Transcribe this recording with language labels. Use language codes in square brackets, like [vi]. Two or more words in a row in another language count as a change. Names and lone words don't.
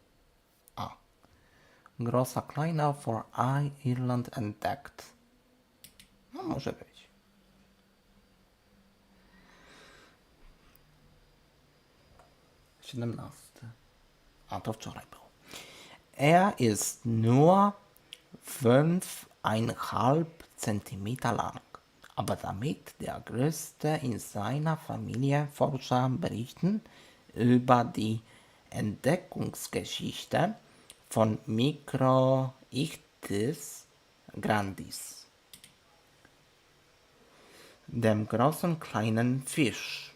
[pl] Grossa Kleina for Ireland and Tact. No może być. Siedemnasty. A to wczoraj był. [de] Ist nur 5,5 Zentimeter lang, aber damit der größte in seiner Familie Forscher berichten über die Entdeckungsgeschichte von Microichthys grandis, dem großen kleinen Fisch.